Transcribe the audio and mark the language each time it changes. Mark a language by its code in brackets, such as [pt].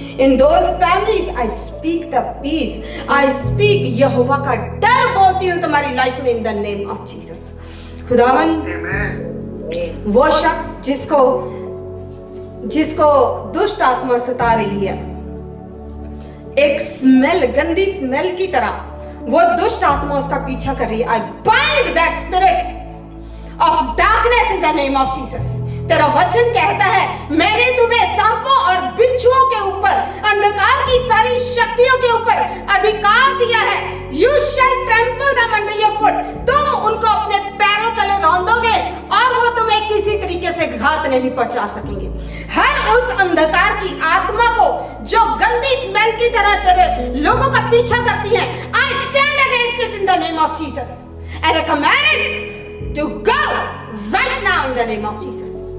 [en] In those families I speak the peace, I speak [hi] यहोवा का डर बोलती हूँ तुम्हारी लाइफ में [en] in the name of Jesus। [hi] खुदावन, वो शख्स जिसको दुष्ट आत्मा सता रही है, एक स्मेल, गंदी स्मेल की तरह वो दुष्ट आत्मा उसका पीछा कर रही है, [en] I bind that spirit of darkness in the name of Jesus. [hi] तेरा वचन कहता है, मैंने तुम्हें सांपों और बिच्छुओं के ऊपर, अंधकार की सारी शक्तियों के ऊपर अधिकार दिया है। [en] You shall trample them under your foot। [hi] तुम उनको अपने पैरों तले रौंदोगे और वो तुम्हें किसी तरीके से घात नहीं पहुंचा सकेंगे। हर उस अंधकार की आत्मा को जो गंदी स्मेल की तरह तेरे लोगों का पीछा करती है, [en] I stand against it in the name of Jesus and I command it to go right now in the name of Jesus।